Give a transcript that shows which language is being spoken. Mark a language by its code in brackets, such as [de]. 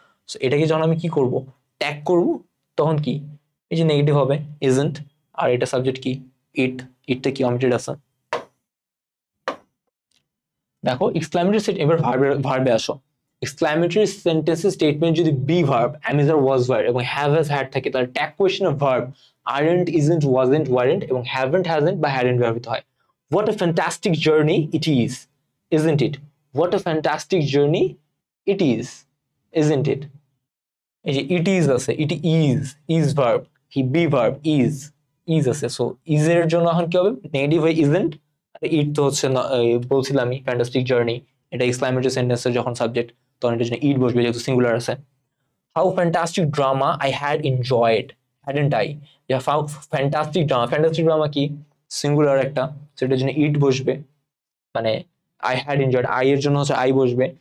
[bn] So এটাকে যখন আমি কি করব, ট্যাগ করব, তখন কি এই যে নেগেটিভ হবে ইজন্ট, আর এটা সাবজেক্ট কি ইট, ইটটা কি অমিটেড আছে। দেখো এক্সক্লামেটরি সেট, এবার ভার্বে আসো। এক্সক্লামেটরি সেন্টেন্সে স্টেটমেন্ট যদি be verb, [en] am is or was verb [bn] এবং have has had থাকে, তাহলে tag কোয়েশ্চনের verb aren't, isn't, wasn't, weren't এবং haven't, hasn't বা hadn't ব্যবহৃত হয়। [en] What a fantastic journey it is, isn't it? What a fantastic journey it isn't it? [bn] এই যে [en] it is আছে, it is verb, he be verb, is আছে। [bn] So is এর জন্য এখন কি হবে? নেগেটিভ হয় isn't, ইট তো হচ্ছে বলছিলামই ফ্যান্টাস্টিক জার্নি, এটা এক্সক্লামেটরি সেন্টেন্সের যখন সাবজেক্ট, তখন এটার জন্য ইট বসবে যেহেতু সিঙ্গুলার আছে। [en] How fantastic drama I had enjoyed, hadn't I. [bn] How fantastic drama, fantastic drama কি সিঙ্গুলার একটা, সেটার জন্য ইট বসবে, মানে [en] I had enjoyed, [bn] আই এর জন্য হচ্ছে আই বসবে।